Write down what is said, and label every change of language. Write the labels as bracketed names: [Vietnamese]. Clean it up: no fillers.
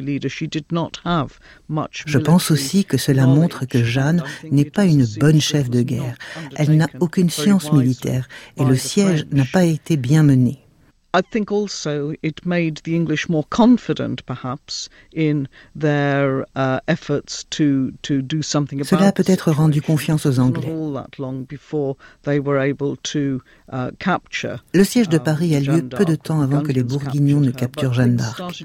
[French] Je pense aussi que cela montre que Jeanne n'est pas une bonne chef de guerre. Elle n'a aucune science militaire et le siège n'a pas été bien mené. [English] I think also it made the English more confident, perhaps, in their efforts to do something about. [French] Cela a peut-être rendu confiance aux Anglais. [English] All that long before they were able to capture. [French] Le siège de Paris a lieu peu de temps avant que les Bourguignons ne capturent Jeanne d'Arc.